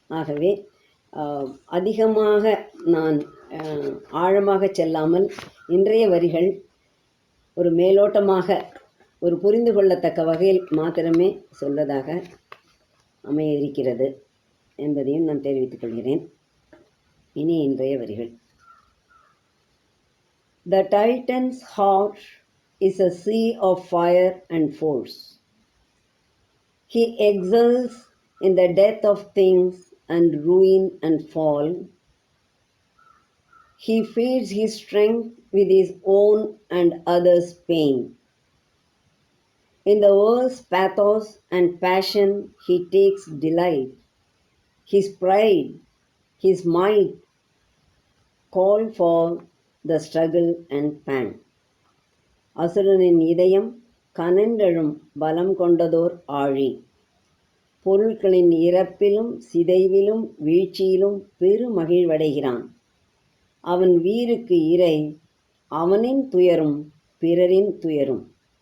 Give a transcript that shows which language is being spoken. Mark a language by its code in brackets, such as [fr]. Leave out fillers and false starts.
[ta] ஆகவே அதிகமாக நான் ஆழமாக செல்லாமல் இன்றைய வரிகள் ஒரு மேலோட்டமாக ஒரு புரிந்து கொள்ளத்தக்க வகையில் மாத்திரமே சொல்வதாக அமைய இருக்கிறது என்பதையும் நான் தெரிவித்துக் கொள்கிறேன். இனி இன்றைய வரிகள். [en] The Titan's heart is a sea of fire and force. He exults in the death of things and ruin and fall. He feeds his strength with his own and others' pain. In the world's pathos and passion he takes delight. His pride, his might call for the struggle and pang. [ta] அசுரனின் இதயம் கனன்றெழும் பலம் கொண்டதோர் ஆழி. பொருட்களின் இறப்பிலும் சிதைவிலும் வீழ்ச்சியிலும் பெருமகிழ்வடைகிறான். அவன் வீருக்கு இறை, அவனின் துயரும் பிறரின் துயரும்.